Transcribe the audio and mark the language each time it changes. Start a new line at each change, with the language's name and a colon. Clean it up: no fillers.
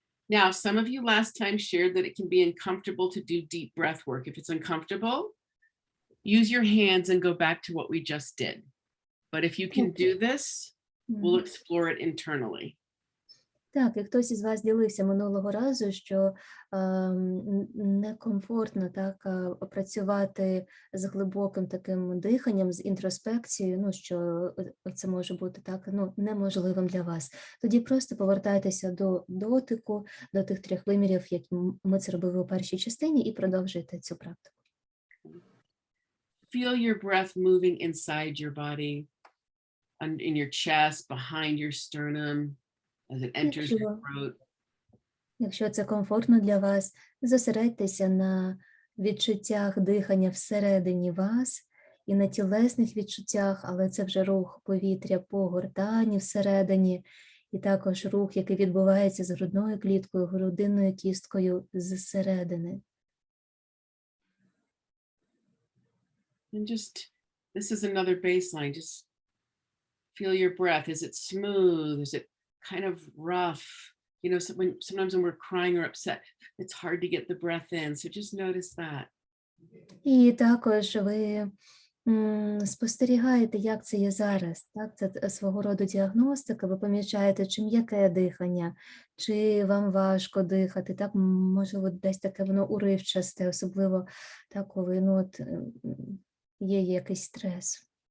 English: Now, some of you last time shared that it can be uncomfortable to do deep breath work. If it's uncomfortable, use your hands and go back to what we just did. But if you can do this, we'll explore it internally.
Ukrainian: Так, і хтось із вас ділився минулого разу, що некомфортно так працювати з глибоким таким диханням, з інтроспекцією, ну, що це може бути так, ну, неможливим для вас. Тоді просто повертайтеся до дотику, до тих 3 вимірів, які ми це робили у першій частині, і продовжуйте цю практику.
English: Feel your breath moving inside your body, in your chest, behind your sternum, as it enters your throat.
Ukrainian: Якщо це комфортно для вас, зосередьтеся на відчуттях дихання всередині вас і на тілесних відчуттях, але це вже рух повітря по гортані всередині, і також рух, який відбувається з грудною кліткою, грудинною кісткою зсередини.
English: And just, this is another baseline. Just feel your breath. Is it smooth? Is it kind of rough? You know, sometimes when we're crying or upset, it's hard to get the breath in. So just notice that.
Ukrainian: І також ви спостерігаєте, як це є зараз. Так? Це свого роду діагностика. Ви помічаєте, чи м'яке дихання, чи вам важко дихати. Так? Можливо, десь таке воно уривчасте, особливо так, коли є якийсь стрес.